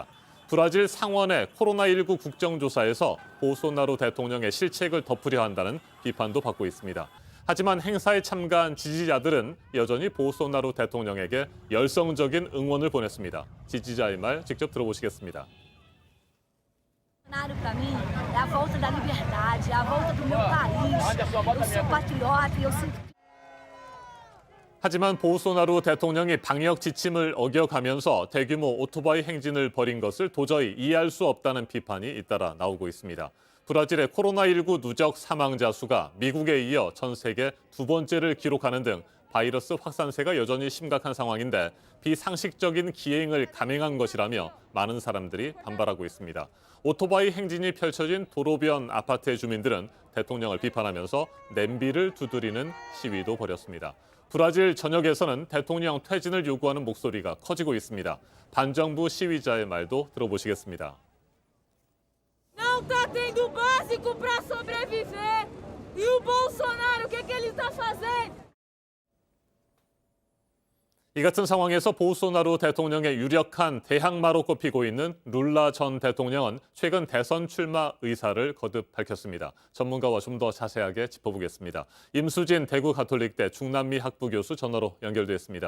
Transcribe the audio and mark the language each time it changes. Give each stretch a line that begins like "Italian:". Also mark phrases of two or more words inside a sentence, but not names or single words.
Korean: 브라질 상원의 코로나19 국정조사에서 보우소나루 대통령의 실책을 덮으려 한다는 비판도 받고 있습니다. 하지만 행사에 참가한 지지자들은 여전히 보우소나루 대통령에게 열성적인 응원을 보냈습니다. 지지자의 말 직접 들어보시겠습니다.
Portuguese: Bolsonaro para mim é a volta da liberdade, é a volta do meu país. Eu sou patriota e eu sinto.
Korean: 하지만 보우소나루 대통령이 방역 지침을 어겨가면서 대규모 오토바이 행진을 벌인 것을 도저히 이해할 수 없다는 비판이 잇따라 나오고 있습니다. 브라질의 코로나19 누적 사망자 수가 미국에 이어 전 세계 두 번째를 기록하는 등 바이러스 확산세가 여전히 심각한 상황인데 비상식적인 기행을 감행한 것이라며 많은 사람들이 반발하고 있습니다. 오토바이 행진이 펼쳐진 도로변 아파트의 주민들은 대통령을 비판하면서 냄비를 두드리는 시위도 벌였습니다. 브라질 전역에서는 대통령 퇴진을 요구하는 목소리가 커지고 있습니다. 반정부 시위자의 말도 들어보시겠습니다.
Portuguese: Não tá tendo o básico para sobreviver. E o Bolsonaro, o que ele está fazendo?
Korean: 이 같은 상황에서 보우소나루 대통령의 유력한 대항마로 꼽히고 있는 룰라 전 대통령은 최근 대선 출마 의사를 거듭 밝혔습니다. 전문가와 좀 더 자세하게 짚어보겠습니다. 임수진 대구 가톨릭대 중남미 학부 교수 전화로 연결돼 있습니다.